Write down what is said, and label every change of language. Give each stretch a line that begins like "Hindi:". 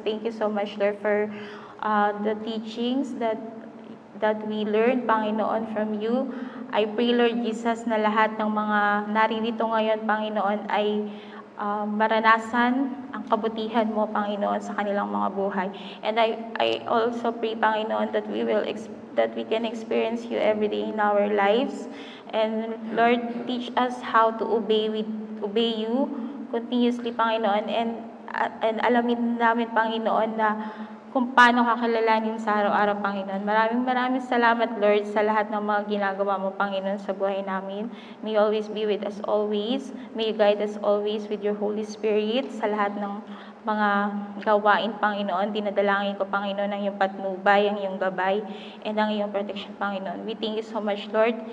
English: Thank you so much, Lord, for the teachings that we learned, Panginoon, from you. I pray, Lord Jesus,
Filipino: na lahat ng mga naririto ngayon, Panginoon, ay maranasan ang kabutihan mo, Panginoon, sa kanilang mga buhay.
English: And I also pray, Panginoon, that we can experience you every day in our lives. And Lord, teach us how to obey you continuously, Panginoon, and
Filipino: alamin namin, Panginoon, na kung paano kakilalanin sa araw-araw,
English: Panginoon.
Filipino: Maraming salamat, Lord, sa lahat ng mga ginagawa mo, Panginoon, sa buhay namin.
English: May you always be with us always. May you guide us always with your Holy Spirit
Filipino: sa lahat ng mga gawain, Panginoon. Dinadalangin ko, Panginoon, ang iyong patnubay, ang iyong gabay, and ang iyong protection, Panginoon.
English: We thank you so much, Lord.